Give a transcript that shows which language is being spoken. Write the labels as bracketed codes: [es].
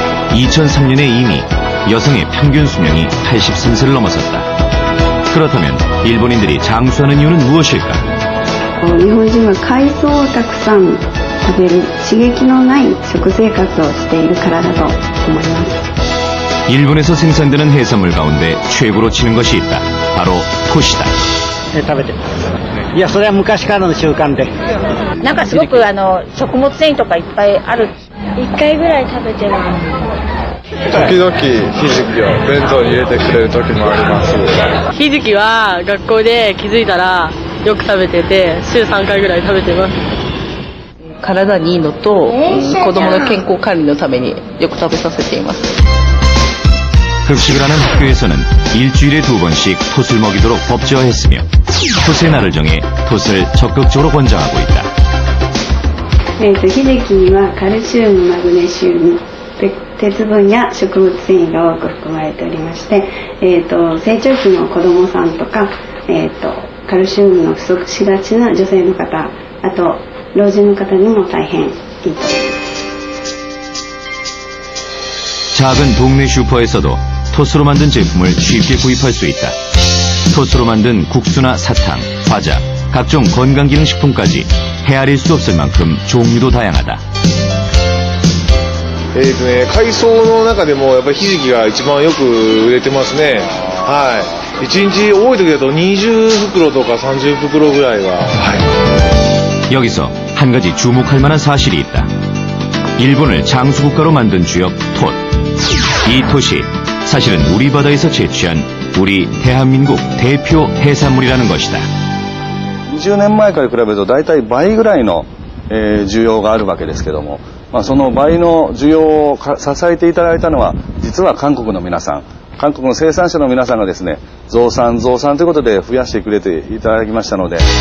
[ko] 2003년에 이미 여성의 평균 수명이 83세를 넘어섰다. 그렇다면 일본인들이 장수하는 이유는 무엇일까? [ja] 日本人は海藻をたくさん食べる刺激のない食生活をしているからだと思います。 [ko] 일본에서 생산되는 해산물 가운데 최고로 치는 것이 있다. 바로 토시다. [ja] 食べてます。いや、それは昔からの習慣で。なんかすごく食物繊維とかいっぱいある。 1回ぐらい食べてます。時々ひじきを弁当に入れてくれる時もあります。ひじきは学校で気づいたらよく食べてて、週3回ぐらい食べてます。体にいいのと子供の健康管理のためによく食べさせています。 [ko] 급식을 하는 학교에서는 일주일에 2번씩 톳을 먹이도록 법제화했으며 톳의 날을 정해 톳을 적극적으로 권장하고 있다. [ja] ひじきにはカルシウム、マグネシウム、鉄分や食物繊維が多く含まれておりまして、成長期の子どもさんとか、カルシウムの不足しがちな女性の方、あと老人の方にも大変いいと思います。 [ko] 작은 동네 슈퍼에서도 톳으로 만든 제품을 쉽게 구입할 수 있다. 톳으로 만든 국수나 사탕, 과자, 각종 건강기능식품까지 헤아릴 수 없을 만큼 종류도 다양하다. [ja] 海藻の中でもやっぱりひじきが一番よく売れてますね。はい。1日多い時だと20袋とか30袋ぐらいは。はい。 [ko] 여기서 한 가지 주목할 만한 사실이 있다. 일본을 장수국가로 만든 주역 톳. 이 톳이 사실은 우리 바다에서 채취한 우리 대한민국 대표 해산물이라는 것이다. [ja] 20年前から比べると大体倍ぐらいの、需要があるわけですけども、その倍の需要を支えていただいたのは実は韓国の皆さん、韓国の生産者の皆さんがですね、増産ということで増やしてくれていただきましたので。